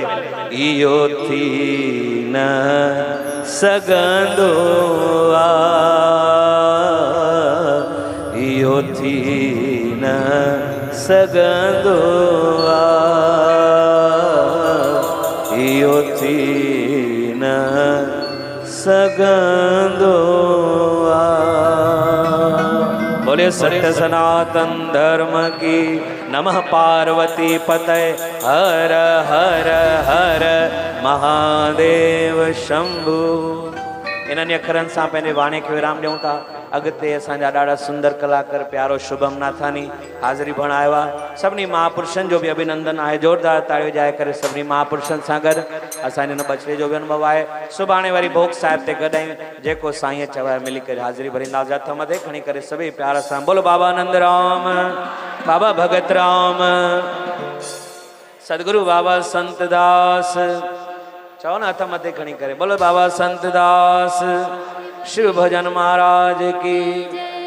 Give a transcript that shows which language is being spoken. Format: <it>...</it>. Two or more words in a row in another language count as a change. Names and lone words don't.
<sd>इहो थी न सघंदो आहे, इहो थी न सघंदो आहे, इहो थी न सघंदो आहे।</sd> <hi>बोले सत्य सनातन धर्म की नमः।</hi> <sa>पार्वती पतये हर हर हर महादेव शंभु।</sa> <sd>इन्हनि अखरनि सां पंहिंजे वाणी खे विराम ॾियूं था। अॻिते असांजा ॾाढा सुंदर कलाकार प्यारो शुभम नाथानी हाज़िरी भरण आयो आहे। सभिनी महापुरुषनि जो बि अभिनंदन आहे। ज़ोरदार ताड़ियूं वॼाए करे सभिनी महापुरुषनि सां गॾु असांजे हिन बछड़े जो बि अनुभव आहे। सुभाणे वरी भोग साहिब ते गॾु आहियूं। जेको साईं चवाए मिली करे हाज़िरी भरींदासीं। हथ मथे खणी करे सभई प्यार सां बोलो बाबा आनंद राम, बाबा भगत राम, सदगुरु बाबा संत दास। चओ न हथ मथे खणी करे बोलो बाबा संत दास, शिव भजन महाराज की।</sd>